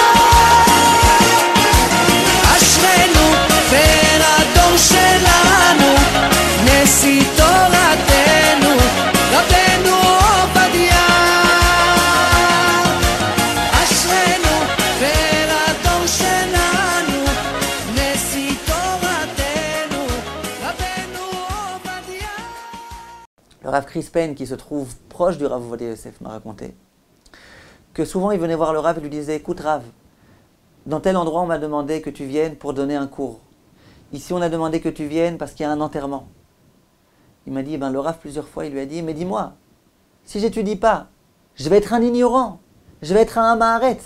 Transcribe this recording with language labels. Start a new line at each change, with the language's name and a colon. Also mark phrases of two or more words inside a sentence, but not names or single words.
Hebrew: אשרנו פר הדור שלנו, נשיא תורתנו, רבנו עובדיה. אשרנו פר הדור שלנו, נשיא תורתנו, רבנו עובדיה.
French: Le Rav Chris Payne, qui se trouve proche du Rav Ovadia Yosef, m'a raconté que souvent il venait voir le Rav et lui disait: écoute Rav, dans tel endroit on m'a demandé que tu viennes pour donner un cours. Ici on a demandé que tu viennes parce qu'il y a un enterrement. Il m'a dit, le Rav plusieurs fois, il lui a dit: mais dis-moi, si j'étudie pas, je vais être un ignorant, je vais être un Hamaharetz.